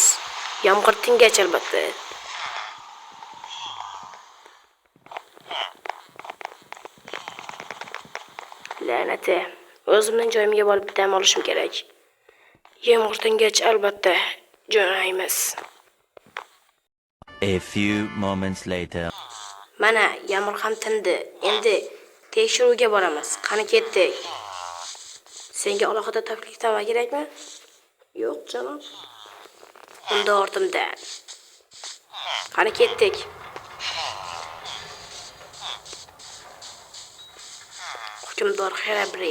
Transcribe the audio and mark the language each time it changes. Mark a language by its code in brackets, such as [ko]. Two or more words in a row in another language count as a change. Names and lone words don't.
[uz] Yomg'ir tingach albatta. La'nati, o'zimning joyimga borib dam olishim kerak. Yomg'ir tingach albatta jo'naymiz. [en] A few moments later. [uz] Mana yomg'ir ham tindi. Endi tekshiruvga boramiz. Qani ketdik. Senga alohida taklifnoma kerakmi? Yo'q, janob. Unda ortimda. Qani ketdik. Hukmdor Xerabri.